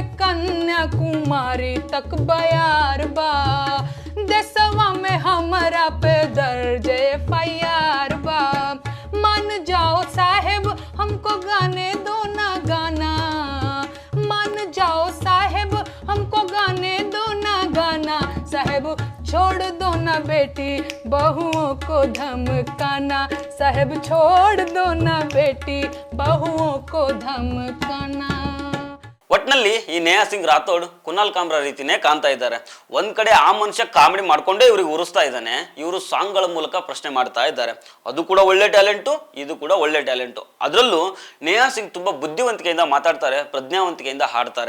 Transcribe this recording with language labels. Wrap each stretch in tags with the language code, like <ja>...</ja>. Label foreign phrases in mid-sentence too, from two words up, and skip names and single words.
<bho>कन्याकुमारी तक बयार बा, देशवा में हमारा पे दर्ज FIR बा, मान जाओ साहेब हमको गाने दो ना गाना, मान जाओ साहेब हमको गाने दो ना गाना, साहेब छोड़ दो ना बेटी बहुओं को धमकाना, साहेब छोड़ दो ना बेटी बहुओं को धमकाना.</bho> <kn>ಒಟ್ನಲ್ಲಿ ಈ ನೇಹಾ ಸಿಂಗ್ ರಾಥೋಡ್ ಕುನಾಲ್ ಕಾಮ್ರಾ ರೀತಿನೇ ಕಾಣ್ತಾ ಇದ್ದಾರೆ. ಒಂದ್ ಕಡೆ ಆ ಮನುಷ್ಯ ಕಾಮಿಡಿ ಮಾಡ್ಕೊಂಡೇ ಇವ್ರಿಗೆ ಉರಿಸ್ತಾ ಇದ್ದಾನೆ, ಇವರು ಸಾಂಗ್ಗಳ ಮೂಲಕ ಪ್ರಶ್ನೆ ಮಾಡ್ತಾ ಇದ್ದಾರೆ. ಅದು ಕೂಡ ಒಳ್ಳೆ ಟ್ಯಾಲೆಂಟು, ಇದು ಕೂಡ ಒಳ್ಳೆ ಟ್ಯಾಲೆಂಟು. ಅದರಲ್ಲೂ ನೇಹಾ ಸಿಂಗ್ ತುಂಬಾ ಬುದ್ಧಿವಂತಿಕೆಯಿಂದ ಮಾತಾಡ್ತಾರೆ, ಪ್ರಜ್ಞಾವಂತಿಕೆಯಿಂದ ಹಾಡ್ತಾರೆ.</kn>